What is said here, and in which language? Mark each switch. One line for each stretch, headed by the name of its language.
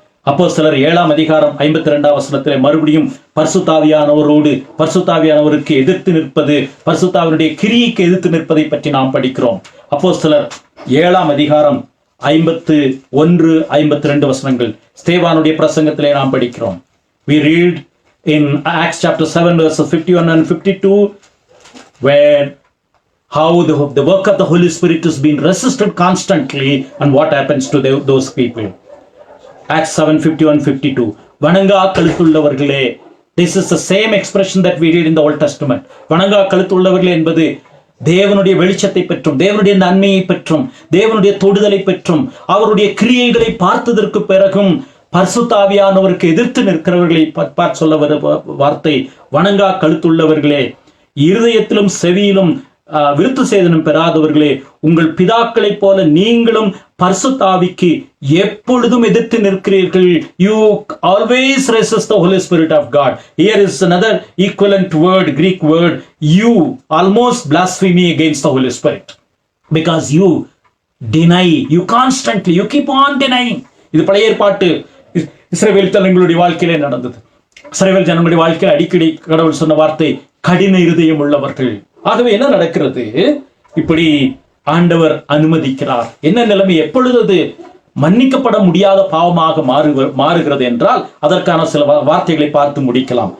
Tamil: அப்போஸ்தலர் 7ஆம் அதிகாரம் 52ஆம் வசனத்திலே மறுபடியும் பரிசுத்தாவியானவருக்கு எதிர்த்து நிற்பது, பரிசுத்தாவினுடைய கிரியைக்கு எதிர்த்து நிற்பதை பற்றி நாம் படிக்கிறோம். அப்போஸ்தலர் 7ஆம் அதிகாரம் 51, 52 வசனங்கள் ஸ்தேவானுடைய பிரசங்கத்திலே நாம் படிக்கிறோம்.
English: We read in Acts chapter 7 verses 51 and 52 where how the work of the Holy Spirit is being resisted constantly and what happens to those people. Acts 7:51-52.
Tamil: வணங்கா கழுத்துள்ளவர்களே,
English: this is the same expression that we read in the Old Testament.
Tamil: வணங்கா கழுத்துள்ளவர்களே என்பது தேவனுடைய வெளிச்சத்தை பெற்றும், தேவனுடைய நன்மையை பெற்றும், தேவனுடைய தொடுதலை பெற்றும், அவருடைய கிரியைகளை பார்த்ததற்கு பிறகும் பரிசுத்தாவியானவருக்கு எதிர்த்து நிற்கிறவர்களை சொல்ல வர வார்த்தை வணங்கா கழுத்துள்ளவர்களே, இருதயத்திலும் செவியிலும் விருத்து சேதனம் பெறாதவர்களே, உங்கள் பிதாக்களைப் போல நீங்களும் பரிசுத்தாவிக்கு எப்பொழுதும் எதிர்த்து நிற்கிறீர்கள்.
English: You always resist the Holy Spirit of God. Here is another equivalent word, Greek word. You almost blaspheme against the Holy Spirit because you deny, you constantly, you keep on denying.
Tamil: இது பழைய ஏற்பாட்டு இஸ்ரவேல் ஜனங்களுடைய வாழ்க்கையிலே நடந்தது. இஸ்ரவேல் ஜனங்களுடைய வாழ்க்கையில் அடிக்கடி கடவுள் சொன்ன வார்த்தை கடின இருதயம் உள்ளவர்கள். ஆகவே என்ன நடக்கிறது? இப்படி ஆண்டவர் அனுமதிக்கிறார். என்ன நிலைமை? எப்பொழுது அது மன்னிக்கப்பட முடியாத பாவமாக மாறுகிறது என்றால் அதற்கான சில வார்த்தைகளை பார்த்து முடிக்கலாம்.